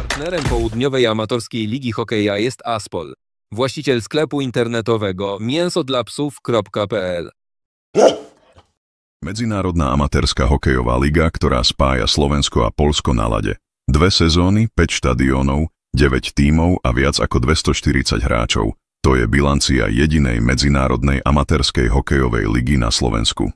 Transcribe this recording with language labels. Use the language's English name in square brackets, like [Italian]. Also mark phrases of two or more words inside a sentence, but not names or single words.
[Polish] Partnerem południowej amatorskiej ligi hokeja jest Aspol, właściciel sklepu internetowego mięsodlapsów.pl. [Slovak] Medzinárodná amatérska hokejová liga, ktorá spája Slovensko a Poľsko na ľade. 2 sezóny, 5 štadiónov, 9 tímov a viac ako 240 hráčov. To je bilancia jedinej medzinárodnej amatérskej hokejovej ligy na Slovensku.